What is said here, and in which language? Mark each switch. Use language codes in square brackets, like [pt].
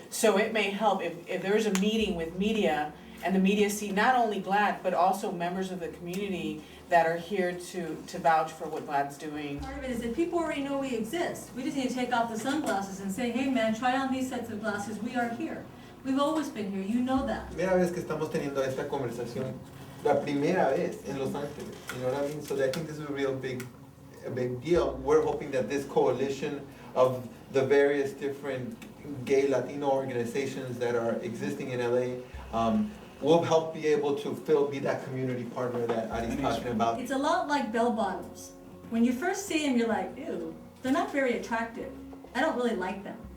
[en] So it may help if there's a meeting with media, and the media see not only GLAD, but also members of the community that are here to vouch for what GLAD's doing. Part of it is that people already know we exist. We just need to take off the sunglasses and say, hey man, try on these sets of glasses, we are here. We've always been here, you know that. [es] Primera vez que estamos teniendo esta conversación, la primera vez en Los Ángeles, [en] you know what I mean? So I think this is a big deal. We're hoping that this coalition of the various different gay Latino organizations that are existing in LA will help be able to be that community partner that Ari's talking about. It's a lot like bell bottoms. When you first see them, you're like, ew, they're not very attractive. I don't really like them.